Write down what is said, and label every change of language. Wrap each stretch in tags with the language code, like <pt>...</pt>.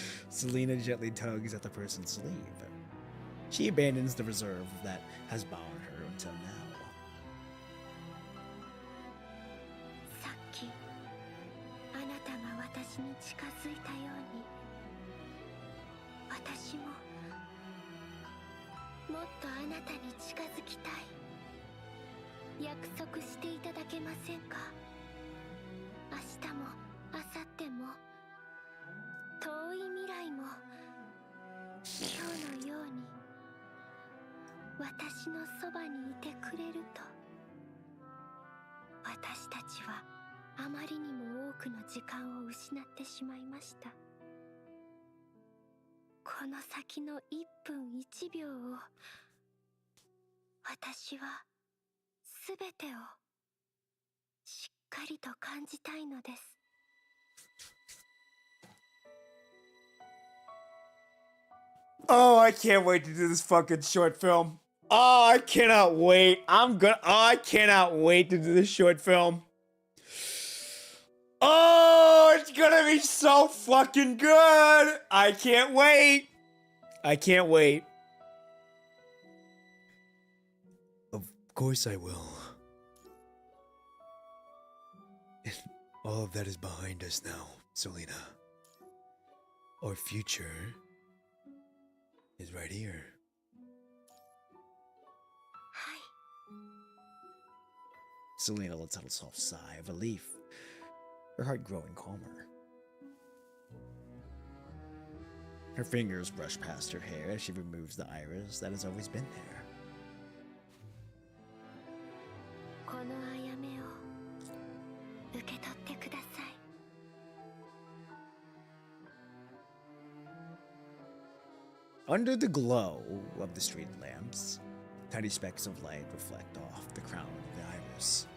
<en>Selena gently tugs at the person's sleeve. She abandons the reserve that has bound her until now.</en> <ja>さっきあなたが私に近づいたように私ももっとあなたに近づきたい。約束していただけませんか?明日も明後日も遠い未来も今日のように私のそばにいてくれると。私たちはあまりにも多くの時間を失ってしまいました。この先の1分1秒を私はすべてをしっかりと感じたいのです。</ja> <en>Oh, I can't wait to do this fucking short film. Oh, I cannot wait. I cannot wait to do this short film. Oh, it's gonna be so fucking good. I can't wait. I can't wait. Of course I will. And all of that is behind us now, Selena. Our future is right here.</en> <ja>はい。</ja> <en>Selena lets out a soft sigh of relief, her heart growing calmer. Her fingers brush past her hair as she removes the iris that has always been there.</en> <ja>このあやめを受け取ってください。</ja> <en>Under the glow of the street lamps, tiny specks of light reflect off the crown of the iris.</en>